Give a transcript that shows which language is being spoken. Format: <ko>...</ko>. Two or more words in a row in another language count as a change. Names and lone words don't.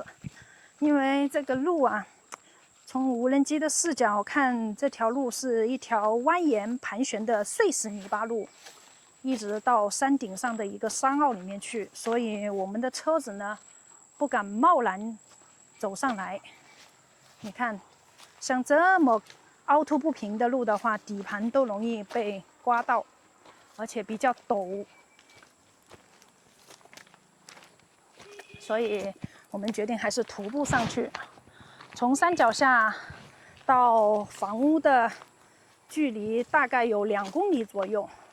<zh>因為這個路啊，從無人機的視角看，這條路是一條蜿蜒盤旋的碎石泥巴路，一直到山頂上的一個山坳裡面去，所以我們的車子呢，不敢貿然走上來。你看，像這麼凹凸不平的路的話，底盤都容易被刮到，而且比較陡，所以我們決定還是徒步上去。從山腳下到房屋的距離大概有2公里左右。</zh>